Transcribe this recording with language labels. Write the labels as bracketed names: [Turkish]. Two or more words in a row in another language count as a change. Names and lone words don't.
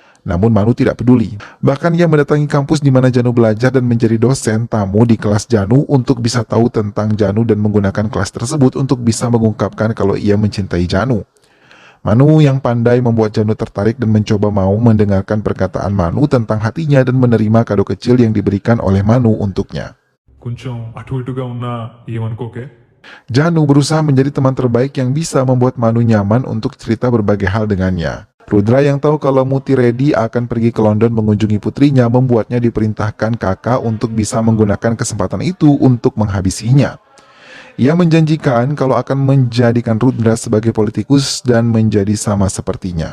[Indonesian] Namun Manu tidak peduli. Bahkan ia mendatangi kampus di mana Janu belajar dan menjadi dosen tamu di kelas Janu untuk bisa tahu tentang Janu dan menggunakan kelas tersebut untuk bisa mengungkapkan kalau ia mencintai Janu. Manu yang pandai membuat Janu tertarik dan mencoba mau mendengarkan perkataan Manu tentang hatinya dan menerima kado kecil yang diberikan oleh Manu untuknya. [Telugu] కొంచెం అటు ఇటుగా ఉన్నా ఏమనుకోకే. [Indonesian] Janu berusaha menjadi teman terbaik yang bisa membuat Manu nyaman untuk cerita berbagai hal dengannya. Rudra yang tahu kalau Muti Reddy akan pergi ke London mengunjungi putrinya membuatnya diperintahkan kakak untuk bisa menggunakan kesempatan itu untuk menghabisinya. Ia menjanjikan kalau akan menjadikan Rudra sebagai politikus dan menjadi sama sepertinya.